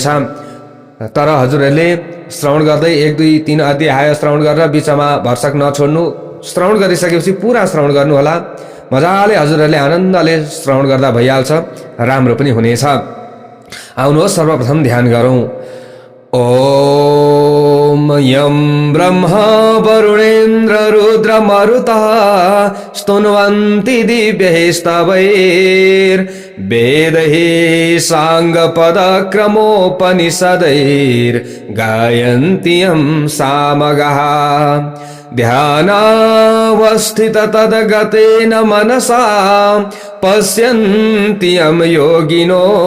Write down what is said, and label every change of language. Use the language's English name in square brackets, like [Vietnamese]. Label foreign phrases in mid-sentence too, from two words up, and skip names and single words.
[Nepali] तर हजुरहरुले श्रवण गर्दै 1 2 3 अध्याय श्रवण गरेर बीचमा भर्सक नछोड्नु। श्रवण गरिसकेपछि पूरा श्रवण गर्नुहोला। मजाले हजुरहरुले आनन्दले श्रवण गर्दा भइहाल्छ, राम्रो पनि हुनेछ। आउनुहोस् सर्वप्रथम ध्यान गरौं। [Sanskrit] ओम यं ब्रह्मा वरुणेन्द्र रुद्र मरुतः स्तुन्वन्ति दिव्यैस्तवैर् वेदैः साङ्गपदक्रमोपनिषदैर् गायन्ति यं सामगाः ध्यानावस्थित तद्गतेन मनसा पश्यन्ति यं योगिनो